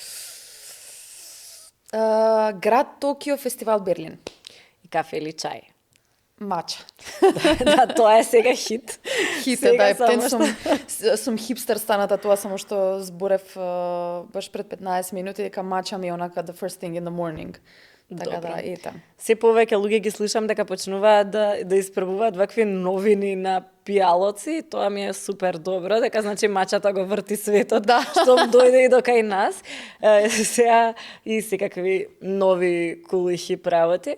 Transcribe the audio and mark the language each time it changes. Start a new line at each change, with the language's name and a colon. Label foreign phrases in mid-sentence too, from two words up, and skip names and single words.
Macedonian: Град Токио, фестивал Берлин. И кафе или чај? Мача. Да, тоа е сега хит. Хит е, да, ептен сум хипстер станата тоа, само што зборев баш пред 15 минути, дека мача ми е онака
English: the first thing in the morning.
Macedonian: Така да, ета. Се повеќе луѓе ги слушам дека почнуваат да испробуваат вакви новини на пијалоци, тоа ми е супер добро, дека значи мачата го врти светот, да. Што дојде и до кај нас. Сега и секакви нови кули хип работи.